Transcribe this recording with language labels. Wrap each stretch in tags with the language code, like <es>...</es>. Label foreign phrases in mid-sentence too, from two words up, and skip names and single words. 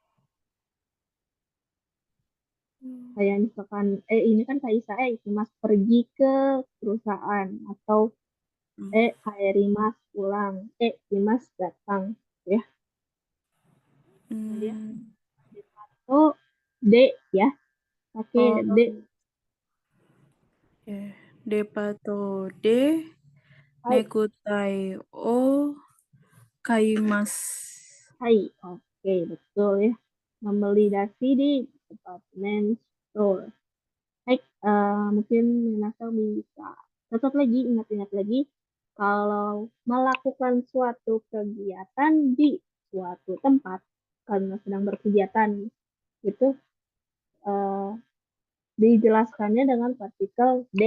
<id>Kayak misalkan ini kan Kaisa Mas pergi ke perusahaan atau Mas pulang, Mas datang, ya. Kemudian Hmm. oh D ya, pakai Oh, D. ya.</id> <ja>デパートで Hai, ネクタイを買います. hai,</ja> <id>oke betul ya. Membeli dasi di department store. Baik, mungkin Minasa bisa catat lagi, ingat-ingat lagi, kalau melakukan suatu kegiatan di suatu tempat karena sedang berkegiatan itu eh, dijelaskannya dengan partikel D.</id>